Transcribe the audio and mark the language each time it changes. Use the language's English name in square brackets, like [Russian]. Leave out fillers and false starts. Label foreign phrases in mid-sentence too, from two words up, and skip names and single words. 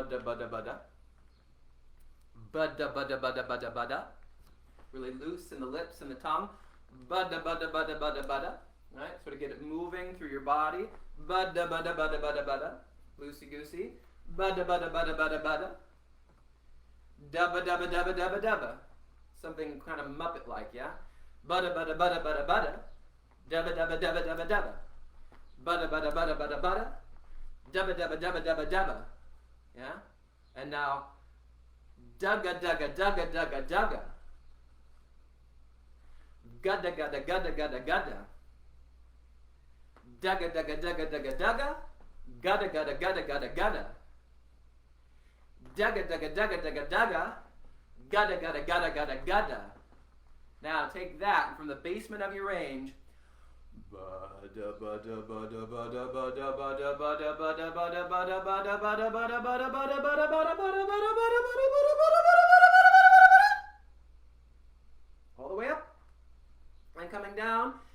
[English] bada bada. Bada bada bada bada bada. Really loose in the lips and the tongue. Bada bada bada bada bada. Right? Sort of get it moving through your body. Bada bada bada bada bada. Loosey goosey. Bada bada bada bada bada. Dabba dabba dabba dabba dabba. Something kind of Muppet like, yeah? Bada bada bada bada bada. Dabba dabba dabba dabba dabba. Bada bada bada bada bada. Dabba dabba dabba dabba dabba. Yeah? And now dugga dugga dugga dugga dugga. Gudda gudda gudda gudda gudda. Dugga dugga dugga dugga dugga. Gudda gudda gudda gudda gudda. Dugga dugga dugga dugga dugga. Gudda gudda gudda gudda gudda. Now take that and from the basement of your range. Bada bada bada bada bada bada bada bada bada bada bada bada bada bada bada bada bada bada bada. All the way up and coming down.